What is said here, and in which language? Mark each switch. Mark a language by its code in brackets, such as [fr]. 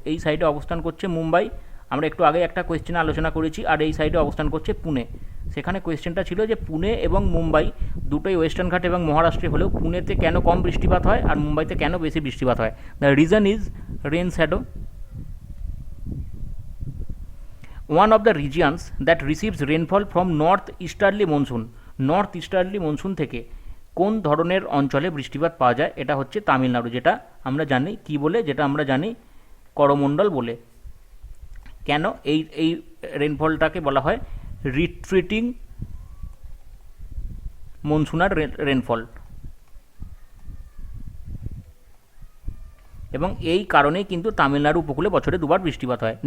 [bn] এই সাইডে অবস্থান করছে মুম্বাই, আমরা একটু আগে একটা কোয়েশ্চেনে আলোচনা করেছি। আর এই সাইডে অবস্থান করছে পুনে। সেখানে কোয়েশ্চেনটা ছিল যে পুনে এবং মুম্বাই দুটোই ওয়েস্টার্ন ঘাট এবং মহারাষ্ট্রে হলেও পুনেতে কেন কম বৃষ্টিপাত হয় আর মুম্বাইতে কেন বেশি বৃষ্টিপাত হয়? [en] The reason is rain shadow. One of the regions that receives rainfall from north easterly monsoon, [bn] north easterly monsoon থেকে কোন ধরনের অঞ্চলে বৃষ্টিপাত পাওয়া যায়? এটা হচ্ছে তামিলনাড়ু, যেটা আমরা জানি কি বলে, যেটা আমরা জানি করমণ্ডল বলে। কেন এই রেনফলটাকে বলা হয় রিট্রিটিং মনসুনার রেনফল, এবং এই কারণেই কিন্তু তামিলনাড়ু উপকূলে বছরে দুবার বৃষ্টিপাত হয়।